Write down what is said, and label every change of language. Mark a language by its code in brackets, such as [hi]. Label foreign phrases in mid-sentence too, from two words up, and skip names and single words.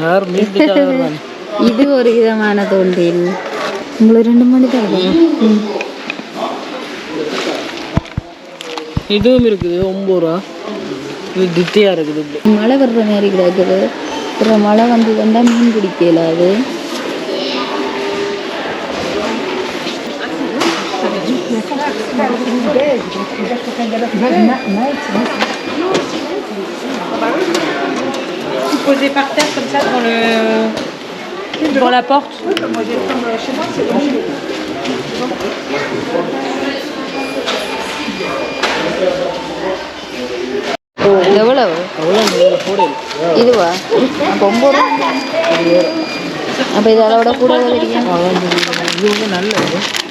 [ta] இது ஒரு விதமான தூண்டில். உங்களுக்கு 2 மணி தான். இதுவும் இருக்குது 9 ரூபா. இது திட்டியாக இருக்குது. மழை வர்ற மாதிரி கிடக்குது. அப்புறம் மழை வந்து வந்தால் மீன் பிடிக்கல. அது [fr] Posé par terre comme ça devant la porte. Moi j'ai comme chez moi c'est bon. [ta] எவ்வளவு? இதுவா? அப்போ 9 ரூபா. அப்போ இது அதோட கூட தெரியும். நல்லது.